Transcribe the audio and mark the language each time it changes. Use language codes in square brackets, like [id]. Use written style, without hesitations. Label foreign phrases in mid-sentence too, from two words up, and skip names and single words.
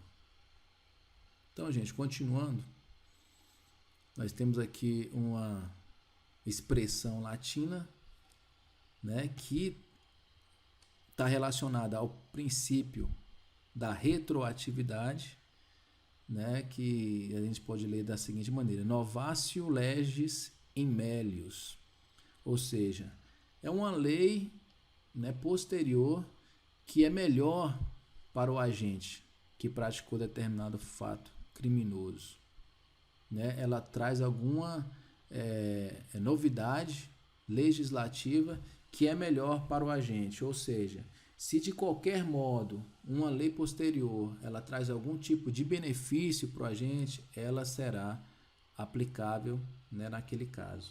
[pt] Então, gente, continuando, nós temos aqui uma expressão latina, né, que está relacionada ao princípio da retroatividade, né, que a gente pode ler da seguinte maneira: [la] novatio legis in melius, [pt] ou seja, é uma lei, né, posterior que é melhor para o agente que praticou determinado fato criminoso, né? Ela traz alguma novidade legislativa que é melhor para o agente, ou seja, se de qualquer modo uma lei posterior ela traz algum tipo de benefício para o agente, ela será aplicável, né, naquele caso.